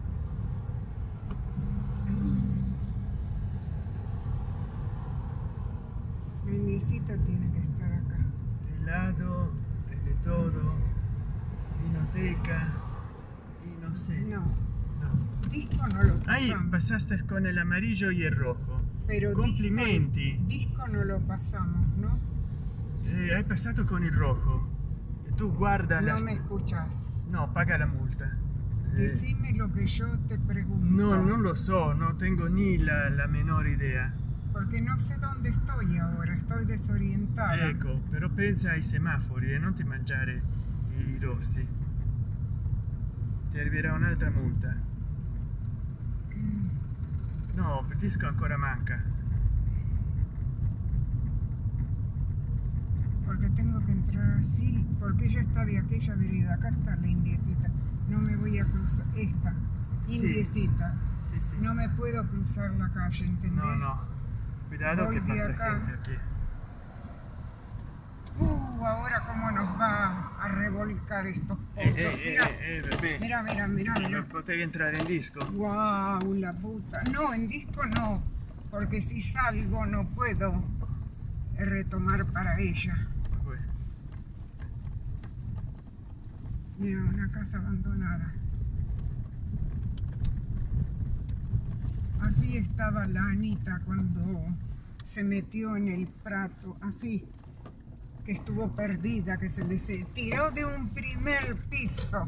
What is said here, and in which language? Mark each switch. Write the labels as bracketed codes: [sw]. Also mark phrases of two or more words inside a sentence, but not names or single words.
[es] La Indiecita tiene que estar acá. helado, de todo, vinoteca y no sé. No, No. Disco no lo Ahí pasamos. pasaste con el amarillo y el rojo. Pero [it] Complimenti. [es] Disco no lo pasamos, ¿no? [it] Hai passato con il rojo. E tu guarda [es] No la... me escuchas. No, paga la multa. Decime lo que yo te pregunto. No, [it] non lo so, [es] no tengo ni la menor idea. Porque no sé dónde estoy ahora, estoy desorientada. [it] Ecco, però pensa ai semafori e non ti mangiare i rossi. Ti arriverà un'altra multa. No, il disco ancora manca. [es] Porque tengo que entrar así, porque ella está de aquella vereda. Acá está la Indiecita. No me voy a cruzar. Esta, Sí. Indiecita. [it] Sì, sì. [es] No me puedo cruzar la calle, ¿entendés? No, no. Cuidado Voy che de [it] passa [es] acá. gente aquí. Ahora cómo nos va a revolcar esto. Mira, bebé. mira. [it] Non potevi entrare in disco? [es] Wow, la puta. No, en Disco no, porque si salgo no puedo retomar para ella. Bueno. Mira, una casa abandonada. Así estaba la Anita cuando se metió en el prato, así, que estuvo perdida, que se le tiró de un primer piso.